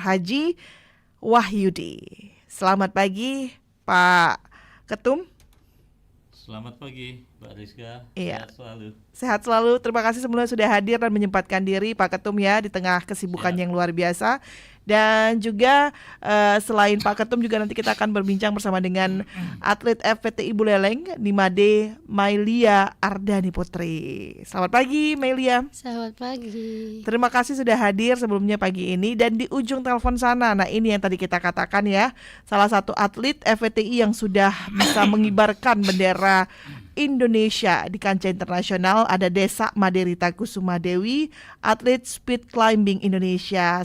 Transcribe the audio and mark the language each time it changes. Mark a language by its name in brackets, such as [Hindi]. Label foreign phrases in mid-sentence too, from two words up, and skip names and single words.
[Indonesian] Haji Wahyudi. Selamat pagi Pak Ketum. Selamat pagi, Mbak Rizka. Iya. Sehat selalu. Sehat selalu. Terima kasih sebelumnya sudah hadir dan menyempatkan diri Pak Ketum ya di tengah kesibukan Siap. yang luar biasa. Dan juga selain Pak Ketum juga nanti kita akan berbincang bersama dengan atlet FPTI Buleleng Nimade Mailia Ardani Putri. Selamat pagi Mailia. Selamat pagi. Terima kasih sudah hadir sebelumnya pagi ini. Dan di ujung telepon sana, nah ini yang tadi kita katakan ya, salah satu atlet FPTI yang sudah bisa mengibarkan bendera Indonesia di kancah internasional ada Desa Maderita Kusuma Dewi, atlet [English] speed climbing [Indonesian] Indonesia.